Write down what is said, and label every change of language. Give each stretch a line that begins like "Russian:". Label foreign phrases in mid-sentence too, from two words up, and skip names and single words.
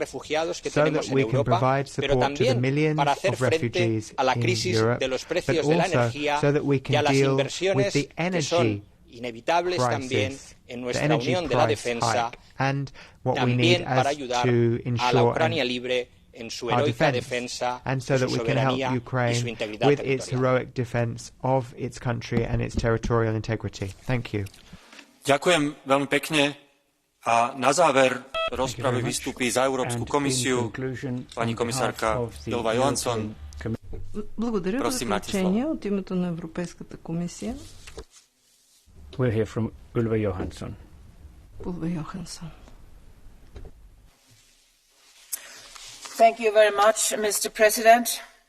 Spanish: refugiados que tenemos en Europa, pero también para hacer frente a la crisis de los precios de la energía y a las inversiones que son inevitables también en nuestra Unión de la Defensa, también para ayudar a la Ucrania libre en su heroica defensa de su soberanía y su integridad territorial.
Slovak: Ďakujem veľmi pekne a na záver rozpravy vystúpi za Európsku komisiu pani komisárka Ylva Johansson.
Bulgarian: Благодаря за заключение от името на Европейската комисия.
English: We'll hear from Ylva Johansson. Ylva Johansson. Thank you very much, Mr. President.